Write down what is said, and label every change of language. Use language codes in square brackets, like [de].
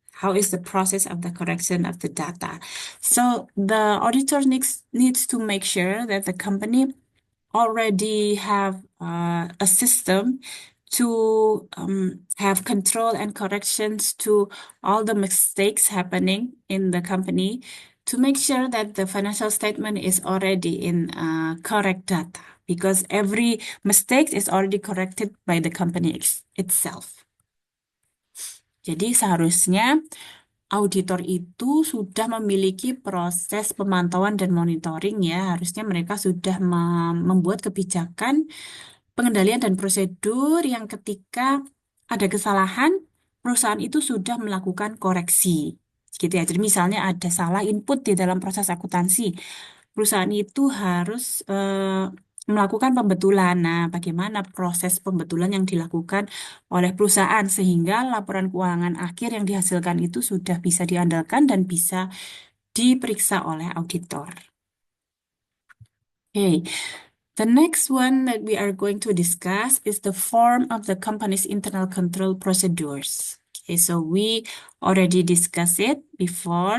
[en] How is the process of the correction of the data? So the auditor needs to make sure that the company already have a system to have control and corrections to all the mistakes happening in the company to make sure that the financial statement is already in correct data because every mistake is already corrected by the company itself. [id] Jadi seharusnya auditor itu sudah memiliki proses pemantauan dan monitoring ya. Harusnya mereka sudah membuat kebijakan pengendalian dan prosedur yang ketika ada kesalahan, perusahaan itu sudah melakukan koreksi. Gitu ya. Jadi misalnya ada salah input di dalam proses akuntansi, perusahaan itu harus melakukan pembetulan. Nah, bagaimana proses pembetulan yang dilakukan oleh perusahaan sehingga laporan keuangan akhir yang dihasilkan itu sudah bisa diandalkan dan bisa diperiksa oleh auditor. Oke. [en] The next one that we are going to discuss is the form of the company's internal control procedures. Okay, so we already discussed it before.